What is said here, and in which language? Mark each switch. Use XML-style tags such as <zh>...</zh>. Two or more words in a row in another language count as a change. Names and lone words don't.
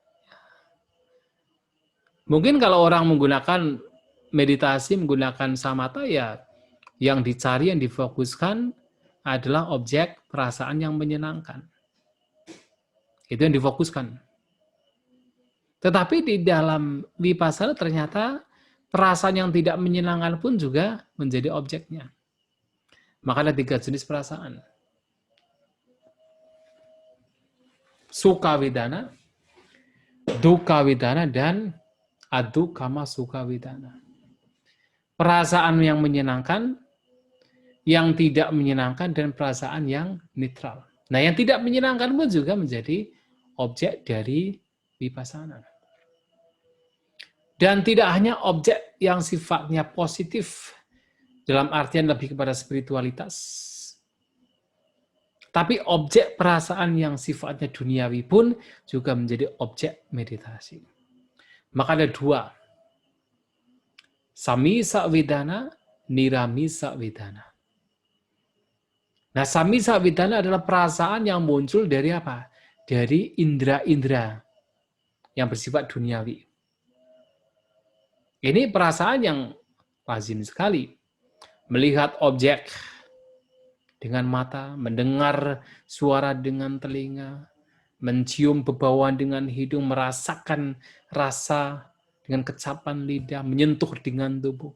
<id>Mungkin kalau orang menggunakan meditasi, menggunakan samatha, ya yang dicari, yang difokuskan adalah objek perasaan yang menyenangkan. Itu yang difokuskan. Tetapi di dalam vipassana ternyata perasaan yang tidak menyenangkan pun juga menjadi objeknya. Maka ada 3 jenis perasaan.</id> <pi>Sukha vedana, dukkha vedana, dan adukkhama sukha vedana.</pi> <id>Perasaan yang menyenangkan, yang tidak menyenangkan, dan perasaan yang netral. Nah, yang tidak menyenangkan pun juga menjadi objek dari vipassana. Dan tidak hanya objek yang sifatnya positif, dalam artian lebih kepada spiritualitas, tapi objek perasaan yang sifatnya duniawi pun juga menjadi objek meditasi. Maka ada 2.</id> <pi>Samisa vedana, niramisa vedana.</pi> <id>Nah,</id> <pi>samisa vedana</pi> <id>adalah perasaan yang muncul dari apa? Dari indera-indera yang bersifat duniawi. Ini perasaan yang lazim sekali. Melihat objek dengan mata, mendengar suara dengan telinga, mencium bebauan dengan hidung, merasakan rasa dengan kecapan lidah, menyentuh dengan tubuh.</id>